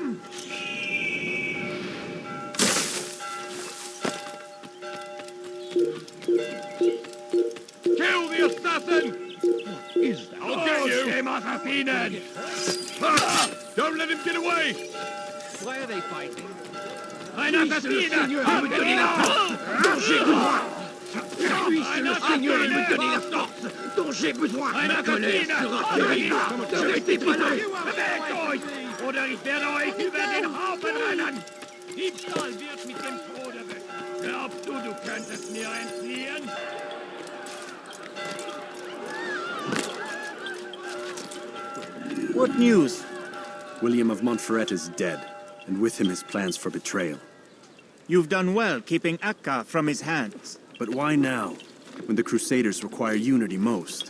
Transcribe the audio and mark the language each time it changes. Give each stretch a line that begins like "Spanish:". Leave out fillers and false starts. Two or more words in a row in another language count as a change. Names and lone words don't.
English: Kill the assassin! What is that? I'll get you! Don't let him get away! Why are they fighting?
French: Un assassine! me donner la force dont j'ai besoin! Puisse le Seigneur me donner la force dont j'ai besoin! Ma colère sera terrible! Ne restez pas là!
German: Bewegt euch! Oder ich werde euch über den Haufen rennen! Diebstahl wird mit dem Tode weg! Glaubst du, du könntest mir entfliehen?
English: What news? William of Montferrat is dead, and with him his plans for betrayal. You've done well keeping Akka from his hands. But why now, when the Crusaders require unity most?